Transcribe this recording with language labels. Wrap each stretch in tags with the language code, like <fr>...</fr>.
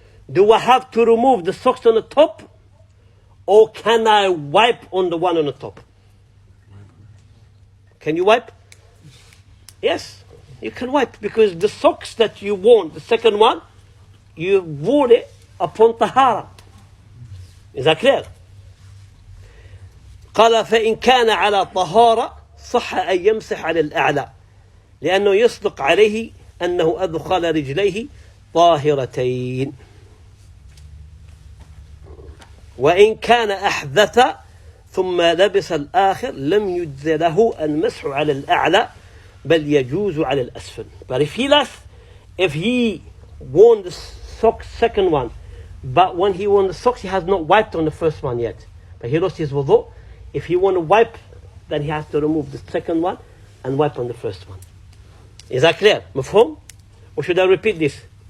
<en>Do I have to remove the socks on the top? Or can I wipe on the one on the top? Can you wipe? Yes, you can wipe. Because the socks that you worn, the second one, you wore it upon tahara. Is that clear?</en> <ar>قال فإن كان على طهارة صح أن يمسح على الأعلى لأنه يصدق عليه أنه أدخل رجليه طاهرتين وإن كان أحدث ثم لبس الآخر لم يجز له المسح على الأعلى بل يجوز على الأسفل.</ar> <en>But if he worn the socks, second one, but when he worn the socks he has not wiped on the first one yet, but he lost his wudu. If he want to wipe, then he has to remove the second one and wipe on the first one. Is that clear? مفهوم? Or should I repeat this?</en>